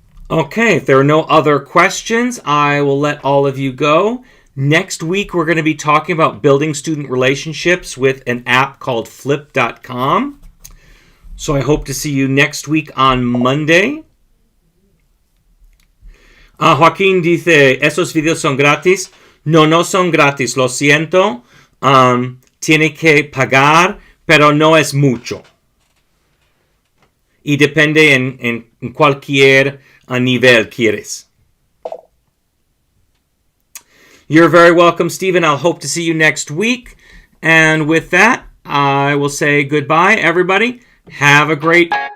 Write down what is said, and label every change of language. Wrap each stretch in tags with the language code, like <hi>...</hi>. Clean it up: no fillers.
<en>Okay, if there are no other questions, I will let all of you go. Next week, we're going to be talking about building student relationships with an app called flip.com. So I hope to see you next week on Monday.</en> <es>Joaquín dice, ¿esos videos son gratis? No son gratis, lo siento. Tiene que pagar, pero no es mucho. Y depende en cualquier nivel quieres.</es> <en>You're very welcome, Stephen. I'll hope to see you next week. And with that, I will say goodbye, everybody. Have a great</en>